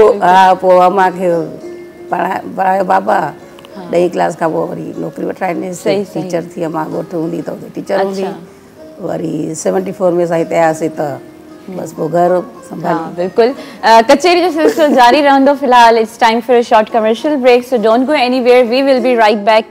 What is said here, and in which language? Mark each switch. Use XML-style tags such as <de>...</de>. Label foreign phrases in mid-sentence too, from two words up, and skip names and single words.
<sd>हा, पोइ अम्मा खे पढ़ायो बाबा 10 क्लास खां पोइ वरी नौकिरी वठाइणीसि, टीचर थी। अम्मा ॻोठ हूंदी त हुते टीचर हूंदी। वरी 74 में असां हिते आयासीं त बस पोइ घर संभाली। बिल्कुलु, कचेरी जो सिलसिलो जारी रहंदो।</sd> <en>फिलहाल it's time for a short commercial break, so don't go anywhere, we will be right back.</en>